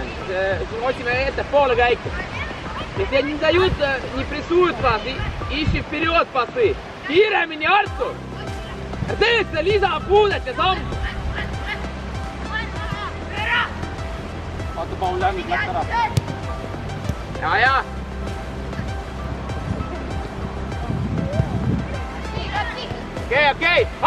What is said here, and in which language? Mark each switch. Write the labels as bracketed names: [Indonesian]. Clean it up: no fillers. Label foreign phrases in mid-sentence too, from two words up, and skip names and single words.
[Estonian] Otsime ettepoole käiku. [Russian] Если они дают, не прессуют вас, ищи вперед пасы. [Estonian] Kiiremini, Artur! Tee seda lisapuudet ja sammu! Vaata, Paul lämmid läks ära. Ja. Okei.